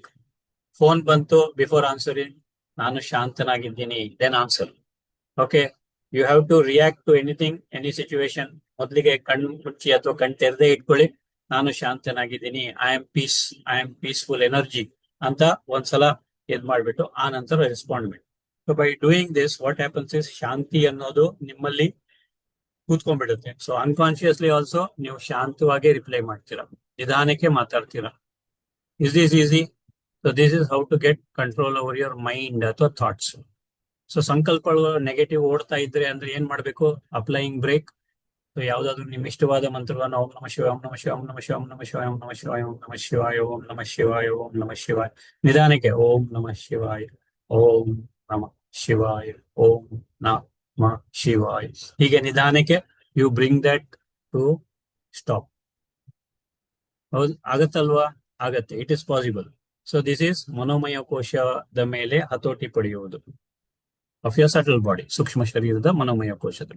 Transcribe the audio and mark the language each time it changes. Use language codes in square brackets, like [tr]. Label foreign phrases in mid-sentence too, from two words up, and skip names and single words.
[en] ಫೋನ್ ಬಂತು, before answering [kn] ನಾನು ಶಾಂತನಾಗಿದ್ದೀನಿ, [en] then answer. okay, you have to react to anything, any situation. [kn] ಮೊದಲಿಗೆ ಕಣ್ಣು ಮುಚ್ಚಿ ಅಥವಾ ಕಣ್ ತೆರೆದೇ ಇಟ್ಕೊಳ್ಳಿ, ನಾನು ಶಾಂತನಾಗಿದ್ದೀನಿ, [en] I am peace, I am peaceful energy [kn] ಅಂತ ಒಂದ್ಸಲ ಇದ್ ಮಾಡ್ಬಿಟ್ಟು ಆ ನಂತರ ರೆಸ್ಪಾಂಡ್ ಮಾಡಿ. [en] so by doing this what happens is [kn] ಶಾಂತಿ ಅನ್ನೋದು ನಿಮ್ಮಲ್ಲಿ ಕೂತ್ಕೊಂಡ್ಬಿಡುತ್ತೆ. [en] so unconsciously also [kn] ನೀವು ಶಾಂತವಾಗಿ ರಿಪ್ಲೈ ಮಾಡ್ತೀರಾ, ನಿಧಾನಕ್ಕೆ ಮಾತಾಡ್ತೀರಾ. [en] Is this easy? So this is how to get control over your mind ಅಥವಾ thoughts. [kn] ಸೊ ಸಂಕಲ್ಪಗಳು ನೆಗೆಟಿವ್ ಓಡ್ತಾ ಇದ್ರೆ ಅಂದ್ರೆ ಏನ್ ಮಾಡ್ಬೇಕು? [en] applying brake. [kn] ಸೊ ಯಾವ್ದಾದ್ರು ನಿಮ್ ಇಷ್ಟವಾದ ಮಂತ್ರವನ್ನು [sa] ಓಂ ನಮಃ ಶಿವಾಯ, ಓಂ ನಮಃ ಶಿವಾಯ, ಓಂ ನಮಃ ಶಿವಾಯ, ಓಂ ನಮಃ ಶಿವಾಯ, ಓಂ ನಮಃ ಶಿವಾಯ, ಓಂ ನಮಃ ಶಿವಾಯ, ಓಂ ನಮಃ ಶಿವಾಯ, ಓಂ ನಮಃ ಶಿವಾಯ, ನಿಧಾನಕ್ಕೆ ಓಂ ನಮಃ ಶಿವಾಯ, ಓಂ ನಮಃ ಶಿವಾಯ, ಓಂ ನಮಃ ಶಿವಾಯ, [kn] ಹೀಗೆ ನಿಧಾನಕ್ಕೆ [en] you bring that to stop. [kn] ಹೌದು, ಆಗತ್ತಲ್ವಾ? ಆಗತ್ತೆ, [en] it is possible. so this is [kn] ಮನೋಮಯ ಕೋಶದ ಮೇಲೆ ಹತೋಟಿ ಪಡೆಯುವುದು [en] of your subtle body, [kn] ಸೂಕ್ಷ್ಮ ಶರೀರದ ಮನೋಮಯ ಕೋಶದಲ್ಲಿ.